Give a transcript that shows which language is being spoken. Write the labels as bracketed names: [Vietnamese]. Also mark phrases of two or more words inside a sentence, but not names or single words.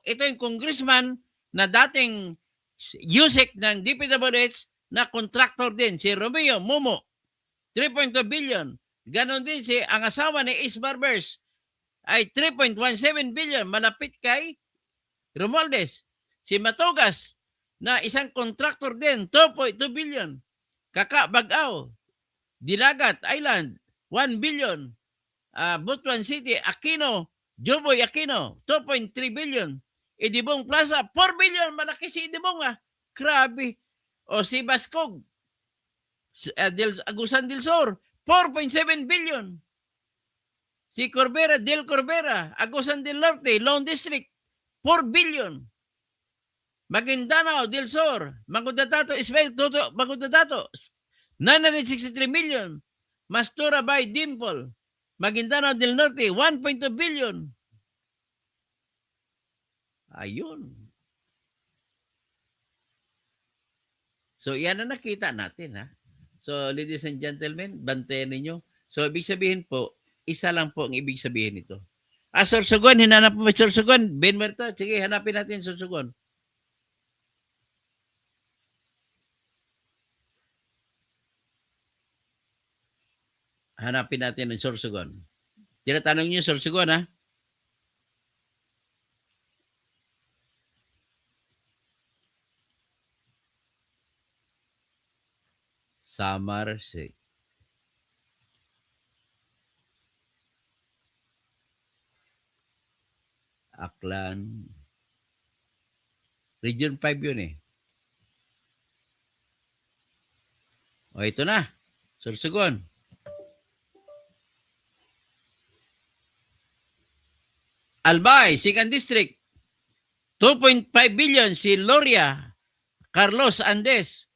[Filipino] Ito yung congressman na dating USEC ng DPWH na contractor din, si Romeo Momo. 3.2 billion. Ganon din ang asawa ni Ace Barbers ay 3.17 billion, malapit kay Romualdez. Si Matugas, na isang contractor din, 2.2 billion. Kaka Bagao, Dilagat Island, 1 billion. Butuan City, Aquino, Joboy Aquino, 2.3 billion. Idibong Plaza, 4 billion. Malaki si Idibong Grabe. O si Bascog, Agusan del Sur, 4.7 billion. Si Corbera, Del Corbera, Agusan del Norte, Lone District, 4 billion. Maguindanao del Sur, Magudadato, Ismail Toto, Magudadato, 963 million. Mastura by Dimple, Maguindanao del Norte, 1.2 billion. Ayun. So, yan na nakita natin, [English] So, ladies and gentlemen, [Filipino] bantayan ninyo. So, ibig sabihin po, isa lang po ang ibig sabihin nito. Sorsogon, hinanap mo Sorsogon. Ben Merto, sige, hanapin natin Sorsogon. Hanapin natin ang Sorsogon. Tinatanong niyo Sorsogon, Samar, Aklan. Region 5 yun O, ito na. Sorsogon. Albay, 2nd District. 2.5 billion si Loria, Carlos Andes.